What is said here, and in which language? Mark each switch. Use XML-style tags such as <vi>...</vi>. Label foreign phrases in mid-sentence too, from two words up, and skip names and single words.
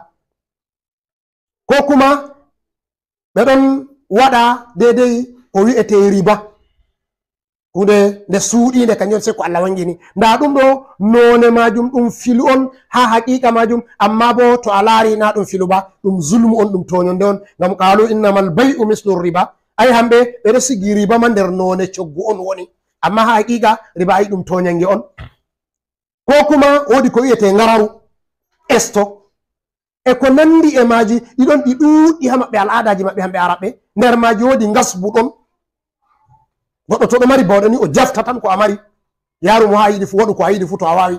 <ff>Ko kuma ɓeɗon waɗa dedei ko wiyete riba, hunde nde suuɗinde kanjum sei ko Allah wangini. Nda ɗum ɗo none majum ɗum filu on ha haqiqa majum, amma bo to a laari na ɗum filu ba, ɗum zulmu on, ɗum toñonde on.</ff> <ar>Ngam قالوا إنما البيع مثل الربا,</ar> <ff>ay hamɓe ɓeɗo sigi riba ma nder none coggu on woni, amma ha haqiqa riba ay ɗum toñange on. Ko kuma wodi ko wiyete ngararu esto e ko nandi e maji ɗiɗon ɗi ɗuuɗi ha maɓɓe al'adaji maɓɓe hamɓe araɓɓe. Nder maji wodi ngasbu ɗon, goɗɗo to ɗo mari bawɗe ni o jafta tan ko a mari, yaru mo ha yiɗi fu waɗu ko a yiɗi fu to a wawi.</ff>